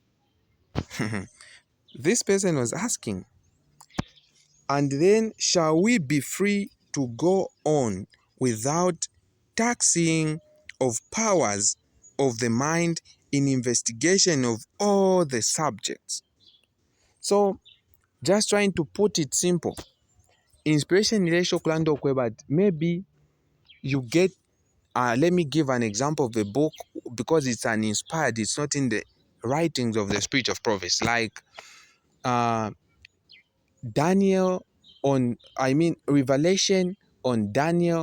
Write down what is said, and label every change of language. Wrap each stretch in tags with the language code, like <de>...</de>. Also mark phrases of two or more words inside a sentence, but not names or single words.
<en>This person was asking, and then shall we be free to go on without taxing of powers of the mind in investigation of all the subjects? So, just trying to put it simple, inspiration</en> <bem>ile kulanda okwe,</bem> <en>but maybe you get let me give an example of a book, because it's an inspired, it's not in the writings of the spirit of prophets, like uh, Daniel Revelation on Daniel.</en>